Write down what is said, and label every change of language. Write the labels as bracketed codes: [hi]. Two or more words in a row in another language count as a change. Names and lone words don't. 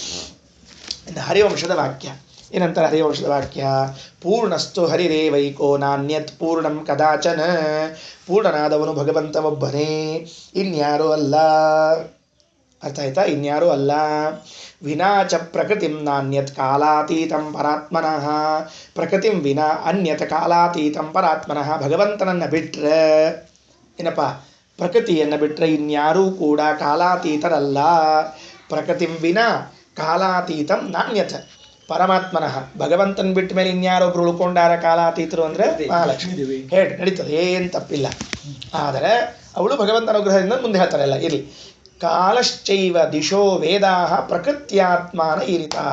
[kn] ಇನ್ನು ಹರಿವಂಶದ ವಾಕ್ಯ ಏನಂತಾರೆ? ಹರಿವಂಶದ ವಾಕ್ಯ: [sa] ಪೂರ್ಣಸ್ತು ಹರಿರೇವೈಕೋ ನಾನ್ಯತ್ ಪೂರ್ಣಂ ಕದಾಚನ. [kn] ಪೂರ್ಣನಾದವನು ಭಗವಂತ ಒಬ್ಬನೇ, ಇನ್ಯಾರೂ ಅಲ್ಲ. ಅರ್ಥ ಆಯ್ತಾ? ಇನ್ಯಾರೂ ಅಲ್ಲ. [sa] ವಿನಾಚ ಪ್ರಕೃತಿಂ ನಾನ್ಯತ್ ಕಾಲಾತೀತಂ ಪರಾತ್ಮನಃ. ಪ್ರಕೃತಿಂ ವಿನಾ ಅನ್ಯತ್ ಕಾಲಾತೀತಂ ಪರಾತ್ಮನಃ. [kn] ಭಗವಂತನನ್ನು ಬಿಟ್ಟರೆ ಏನಪ್ಪ? ಪ್ರಕೃತಿಯನ್ನು ಬಿಟ್ಟರೆ ಇನ್ಯಾರೂ ಕೂಡ ಕಾಲಾತೀತರಲ್ಲ. [sa] ಪ್ರಕೃತಿಂ ವಿನಾ ಕಾಲಾತೀತಂ ನಾಣ್ಯತ ಪರಮಾತ್ಮನಃ. [kn] ಭಗವಂತನ ಬಿಟ್ಟ ಮೇಲೆ ಇನ್ಯಾರೊಬ್ರು ಉಳ್ಕೊಂಡಾರ ಕಾಲಾತೀತರು ಅಂದರೆ ಮಹಾಲಕ್ಷ್ಮೀ. ಹೇಳಿ ನಡೀತದೆ, ಏನು ತಪ್ಪಿಲ್ಲ. ಆದರೆ ಅವಳು ಭಗವಂತನ ಅನುಗ್ರಹದಿಂದ ಮುಂದೆ ಹೇಳ್ತಾರಲ್ಲ, ಇರಲಿ. [sa] ಕಾಲಶ್ಚೈವ ದಿಶೋ ವೇದಾಹ ಪ್ರಕೃತ್ಯಾತ್ಮಾನ ಈರಿತಾಹ.